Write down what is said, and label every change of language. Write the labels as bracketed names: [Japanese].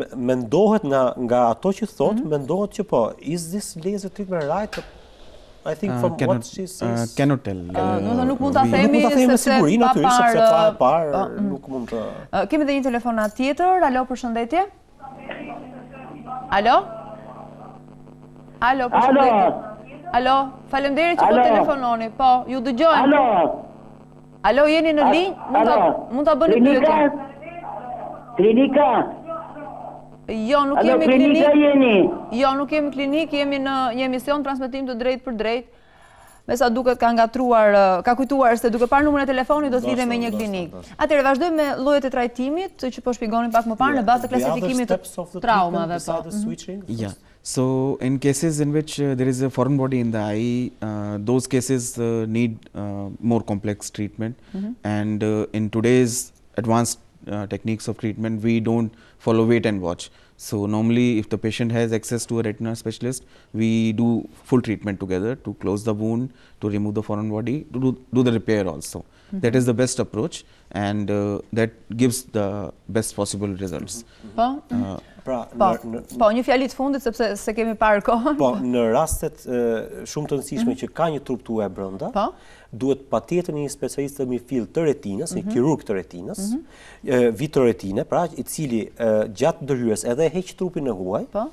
[Albanian] Mendohet nga ato që thot, mendohet që po. [English] Is this laser treatment right? I think from what she says. Cannot tell. [Albanian] Nuk mund ta themi sepse pa parë nuk mund të. Kemi edhe një telefonat tjetër. Alo, përshëndetje. Alo? Alo, përshëndetje. Alo, faleminderit që po telefononi. Po, ju dëgjojmë. Alo, jeni në linjë? Mund ta bëni pyetje. Klinika. Jo, nuk jemi klinik. Jo, nuk jemi klinik, jemi në një emision transmetim të drejtë për drejtë. Me sa duket ka ngatruar, ka kujtuar se duke parë numrin e telefonit do të lidhe me një klinik. Atëherë vazhdojmë me llojet e trajtimit që po shpjegonin pak më parë në bazë të klasifikimit të traumave. [English] Yeah. So in cases in which there is a foreign body in the eye, those cases need more complex treatment. And in today's advanced techniques of treatment, we don't follow wait and watch. So normally if the patient has access to a retina specialist, we do full treatment together to close the wound, to remove the foreign body, to do the repair also. That is the best approach, and that gives the best possible results. [Albanian] Po, një fjali të fundit sepse se kemi parë kohën. Po, në rastet shumë të rëndësishme që ka një truptue brenda, duhet patjetër një specialist mifil të retinës, një kirurg të retinës, vitreretine, pra i cili gjatë ndërhyrjes edhe heq trupin e huaj,